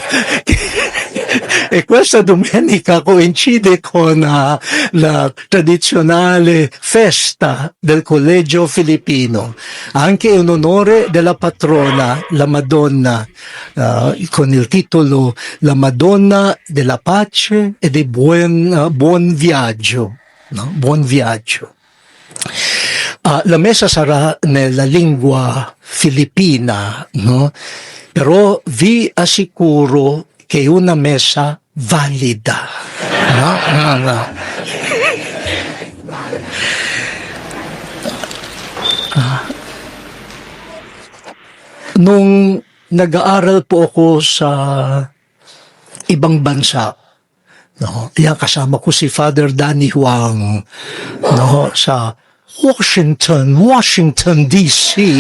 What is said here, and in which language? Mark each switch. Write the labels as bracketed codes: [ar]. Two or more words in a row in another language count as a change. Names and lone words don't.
[it] E questa domenica coincide con la tradizionale festa del Collegio Filippino, anche in onore della patrona, la Madonna, con il titolo La Madonna della Pace e del Buon Viaggio. No? Buon Viaggio. La messa sarà nella lingua filippina, no? Però vi assicuro che è una messa valida. No. [tl] Nung nag-aaral po ako sa ibang bansa, kasama ko si Father Danny Huang, sa Washington DC.